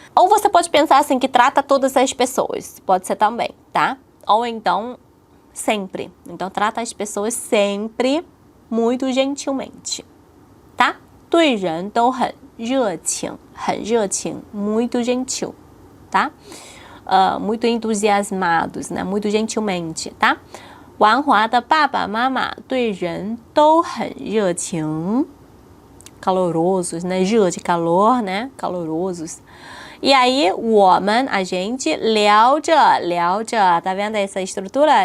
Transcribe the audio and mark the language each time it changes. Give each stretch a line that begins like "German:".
Portuguese: Ou você pode pensar assim, que trata todas as pessoas. Pode ser também, tá? Ou então, sempre. Então, trata as pessoas sempre muito gentilmente, tá?
Chinese: 对人都很热情,
Portuguese: muito gentil, tá? Muito entusiasmados, né? Muito gentilmente, tá?
Chinese: 王华的爸爸妈妈对人都很热情。
Portuguese: calorosos, né? 热 de calor, né? Calorosos. E aí, 我们, a gente,
Chinese: 聊着,
Portuguese: tá vendo essa estrutura?